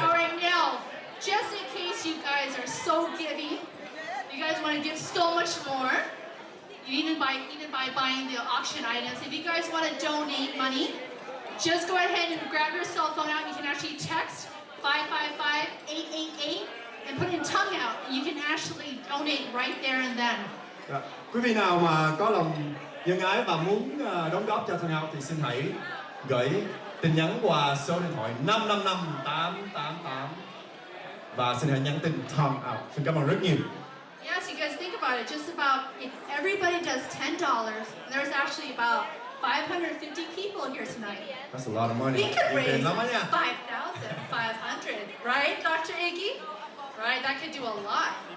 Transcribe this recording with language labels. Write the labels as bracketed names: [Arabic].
[English] All right, now, just in case you guys are so giving, you guys want to give so much more, even by buying the auction items. If you guys want to donate money, just go ahead and grab your cell phone out. You can actually text 555-888 and put in TongueOut. You can actually donate right there and then. [Vietnamese] Dạ. Quý vị nào mà có lòng nhân ái và muốn đóng góp cho TongueOut thì xin hãy gửi tin nhắn qua số điện thoại 555-888 và xin hãy nhắn tin TongueOut. Xin cảm ơn rất nhiều. [English] Yes, you guys think about it. Just about if everybody does $10, there's actually about 550 people here tonight. That's a lot of money. We could raise [Vietnamese] lắm á nha. [English] 5,500, right, Dr. Iggy? Right, that could do a lot.